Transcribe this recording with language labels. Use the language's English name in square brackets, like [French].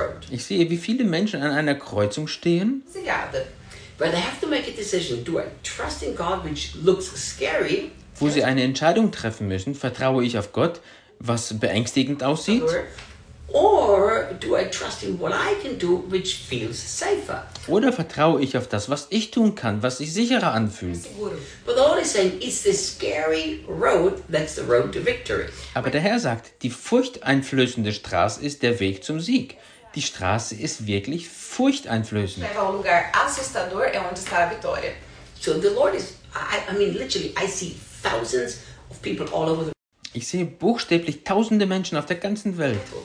[German] Ich sehe, wie viele Menschen an einer Kreuzung stehen. Wo sie eine Entscheidung treffen müssen, vertraue ich auf Gott, was beängstigend aussieht? [English] Or do I trust in what I can do, which feels safer? [German] Oder vertraue ich auf das, was ich tun kann, was sich sicherer anfühlt? [English] But the Lord is saying, it's the scary road that's the road to victory. [German] Aber der Herr sagt, die furchteinflößende Straße ist der Weg zum Sieg. Die Straße ist wirklich furchteinflößend. [Portuguese] Leva ao lugar assustador é onde está a vitória. [English] So the Lord is, literally, I see thousands of people all over the world. [German] Ich sehe buchstäblich tausende Menschen auf der ganzen Welt.